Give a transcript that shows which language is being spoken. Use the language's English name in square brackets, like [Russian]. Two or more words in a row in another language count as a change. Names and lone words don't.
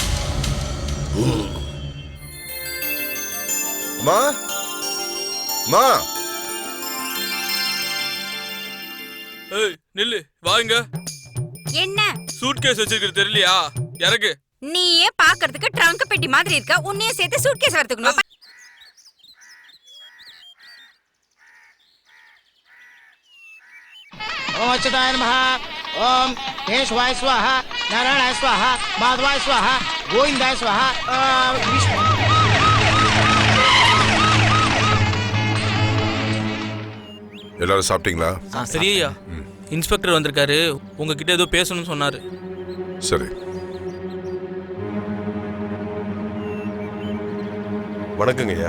[Tamil] மா மா, ஏய் நில்லு, வாங்க. என்ன சூட்கேஸ் வச்சிருக்கிறது தெரியலையா? இறக்கு. நீயே பாக்குறதுக்கு ட்ரங்க் பெட்டி மாதிரி இருக்க, உன்னையே சேர்த்து சூட்கேஸ் வரதுக்குமா? [Sanskrit] ओम अच्युताय नमः, ओम केशवाय स्वाहा, नारायणाय स्वाहा, माधवाय स्वाहा, गोविंदाय स्वाहा. [Tamil] எல்லாரும் சாப்பிட்டீங்களா? சரியா, இன்ஸ்பெக்டர் வந்திருக்காரு, உங்ககிட்ட ஏதோ பேசணும்னு சொன்னாரு. சரி. வணக்கங்க ஐயா.